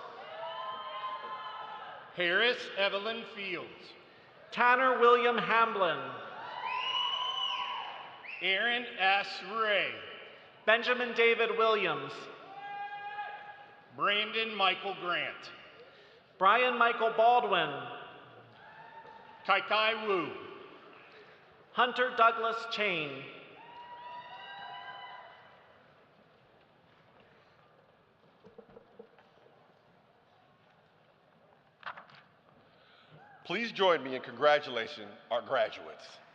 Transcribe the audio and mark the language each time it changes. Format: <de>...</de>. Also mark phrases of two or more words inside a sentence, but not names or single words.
<en>Harris Evelyn Fields. Tanner William Hamblin. Aaron S. Ray. Benjamin David Williams. Brandon Michael Grant. Brian Michael Baldwin. Kai Kai Wu. Hunter Douglas Chain. Please join me in congratulating our graduates.</en>